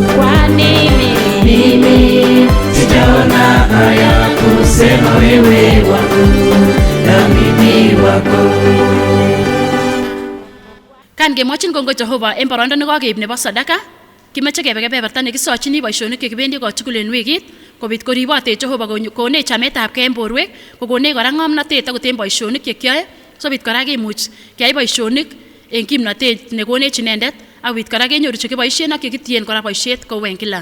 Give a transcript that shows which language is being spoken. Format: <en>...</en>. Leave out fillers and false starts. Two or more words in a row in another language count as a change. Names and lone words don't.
<sw>Kwani mimi sijaona haya kusema wewe wangu na mimi wako.</sw> <kln>Kan kemwochin kongoi Jehova en boroindo nekokeib nebo sadaka, kimeche kebe kebeberta nekisochini boisionik chekibendi kotugul en wikit, kobit koribotech Jehova konech chametabgei en borwek, kokonech kora ng'omnotet akot en boisionik chekiyoe, sobit kora kimuch keyai boisionik en kimnotet nekonech inendet, akobit kora kenyoru chekiboisien ak chekitien kora boisiet kou en kila.</kln>